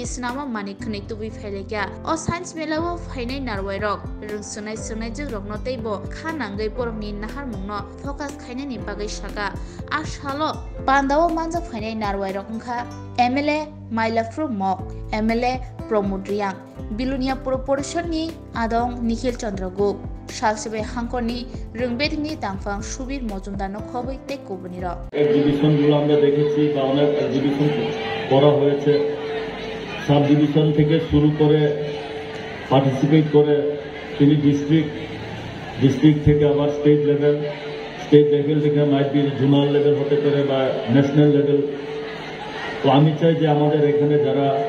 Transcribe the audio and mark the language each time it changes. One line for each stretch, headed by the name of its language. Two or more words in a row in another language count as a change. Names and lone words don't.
Kok Borok: snama mani khani tubi phailegya o science melao phainai narwai rok rungsunai sungnai chigrok no teibo khanangai borokni nahar mungno focus khainani bagai saka a shalo pandao manjak phainai narwai rok ongkha MLA Mailafru Mok MLA Promodriang Bilunia Proportionni Adong Nikhil Chandra Gup Salsibai Hangkorni Rungbedini Tangfang Subir Mojumdar no khoboi tei kobuni ro
Bangla: এক্সিবিশন গুলো আমরা দেখেছি বা অনেক এক্সিবিশন করা হয়েছে
English: sub division
Bangla: থেকে শুরু করে পার্টিসিপেট করে তিনি ডিস্ট্রিক্ট থেকে আবার
English: state level
Bangla: থেকে
English: might be zonal level
Bangla: হতে পারে বা
English: national level
Bangla: তো আমি চাই যে আমাদের এখানে যারা